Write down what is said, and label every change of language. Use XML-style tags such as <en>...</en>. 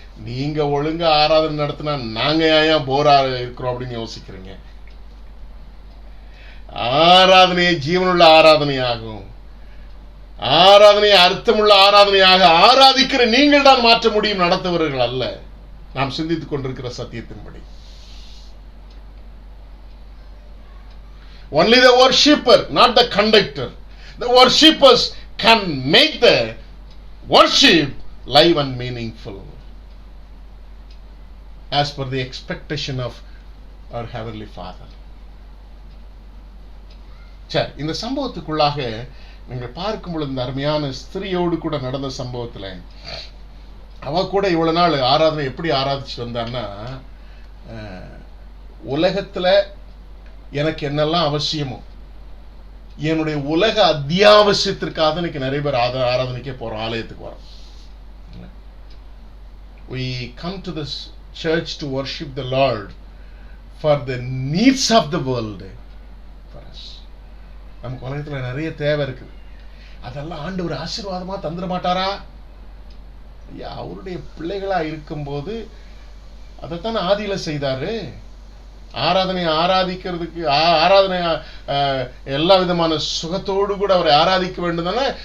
<ta>நீங்க ஒழுங்கா ஆராதனை நடத்தினா நாங்க ஏன் போரா இருக்கிறோம் அப்படின்னு யோசிக்கிறீங்க. ஆராதனையை ஜீவனுள்ள ஆராதனையாகும், ஆராதனையை அர்த்தமுள்ள ஆராதனையாக ஆராதிக்கிற நீங்கள் தான் மாற்ற முடியும், நடத்துவர்கள் அல்ல. நாம் சிந்தித்துக் கொண்டிருக்கிற சத்தியத்தின்படி</ta> <en>only the worshipper, not the conductor. The worshippers can make the worship live and meaningful as per the expectation of our heavenly Father.</en> <ta>சரி, இந்த சம்பவத்துக்குள்ளாக நீங்கள் பார்க்கும் பொழுது இந்த அருமையான ஸ்திரியோடு கூட நடந்த சம்பவத்தில் அவ கூட இவ்வளவு நாள் ஆராதனை எப்படி ஆராதிச்சு வந்தான்னா, உலகத்துல எனக்கு என்னெல்லாம் அவசியமோ என்னுடைய உலக அத்தியாவசியத்திற்காக இன்னைக்கு நிறைய பேர் ஆராதனைக்கே போறோம், ஆலயத்துக்கு வரோம்.</ta> <en>We come to this church to worship the Lord for the needs of the world for us.</en> <ta>நமக்கு உலகத்துல நிறைய தேவை இருக்குது. அதெல்லாம் ஆண்டவர் ஆசீர்வாதமா தந்துட மாட்டாரா? ஐயா, அவருடைய பிள்ளைகளா இருக்கும்போது அதைத்தானே ஆதியில செய்தாரு. ஆராதிக்கிறதுக்கு ஆராதனை எல்லா விதமான சுகத்தோடு கூட அவரை ஆராதிக்க வேண்டும் தானே.</ta>